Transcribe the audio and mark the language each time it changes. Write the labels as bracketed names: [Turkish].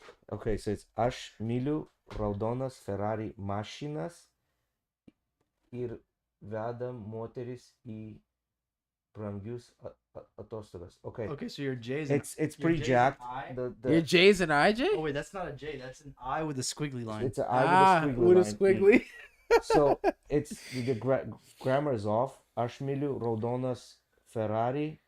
[English] Okay, so it's [Lithuanian] Aš myliu raudonas Ferrari mašinas ir veda moteris į brangius atostogas. [English] Okay. Okay, so your J's. It's pretty jacked. Your J's and IJ? Oh wait, that's not a J. That's an I with a squiggly line. It's an I with a squiggly line. So it's the grammar is off. [Lithuanian] Aš myliu raudonas Ferrari.